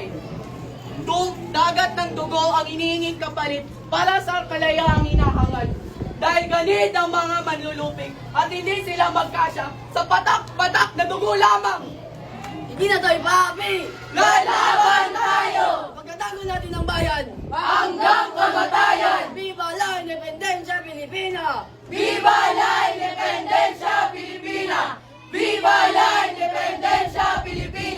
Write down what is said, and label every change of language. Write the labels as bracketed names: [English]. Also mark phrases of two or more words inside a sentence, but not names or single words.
[Filipino] Dagat ng dugo ang hinihinging kapalit para sa kalayahang hinahangad. Dahil ganit ang mga manlulupig at hindi sila magkasya sa patak-patak na dugo lamang. Hindi na tayo paapi! Lalaban tayo! Pagkatago natin ang bayan! hanggang kamatayan! [Spanish] Viva la Independencia Pilipina! Viva la Independencia Pilipina! Viva la Independencia Pilipina!